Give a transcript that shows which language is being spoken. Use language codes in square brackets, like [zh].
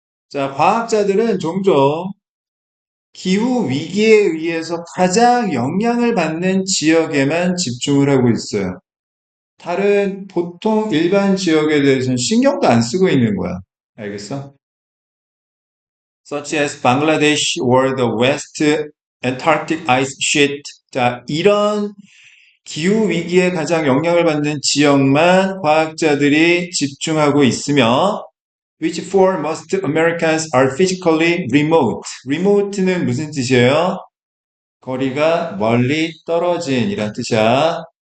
[ko] 자, 과학자들은 종종 기후 위기에 의해서 가장 영향을 받는 지역에만 집중을 하고 있어요. 다른 보통 일반 지역에 대해서는 신경도 안 쓰고 있는 거야. 알겠어? [en] Such as Bangladesh or the West Antarctic Ice Sheet. [ko] 자, 이런 기후 위기에 가장 영향을 받는 지역만 과학자들이 집중하고 있으며 [en] which for most Americans are physically remote. [ko] remote는 무슨 뜻이에요? 거리가 멀리 떨어진 이란 뜻이야.